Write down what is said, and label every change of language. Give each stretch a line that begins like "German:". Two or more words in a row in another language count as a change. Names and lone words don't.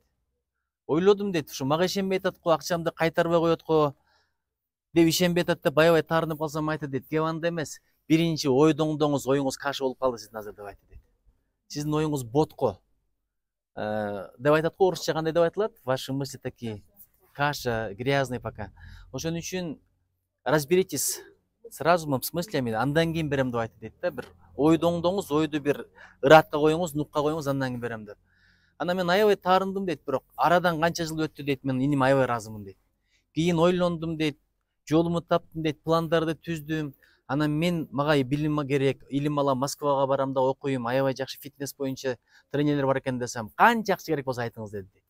Kyrgyz: Ойлодум дейт, ушу мага ишенбей атат го, акчамды кайтарбай коет го деп ишенбей атат деп аябай таарынып калсам айтты дейт. Кеп анда эмес, биринчи оюңуз каша болуп калды сиздин азыр деп айтты дейт. Сиздин оюңуз ботко деп айтат го, орусча кандай деп айтылат?
Russian: Ваши мысли такие каша, грязный пока.
Kyrgyz: Ошон үчүн
Russian: разберитесь с разумом, с мыслями,
Kyrgyz: андан кийин берем деп айтты дейт да. Бир ойду оңдоңуз, ойду бир ыраатка коюңуз, нукка коюңуз, андан кийин берем деп. Ана мен аябай таарындым дейт, бирок арадан канча жыл өттү дейт, мен иним аябай ыраазымын дейт. Кийин ойлондум дейт, жолумду таптым дейт, пландарды түздүм. Анан мага билим керек, илим алам, Москвага барам да окуйм, аябай жакшы фитнес боюнча тренерлер бар экен десем, канча акча керек болсо айтыңыз деди дейт.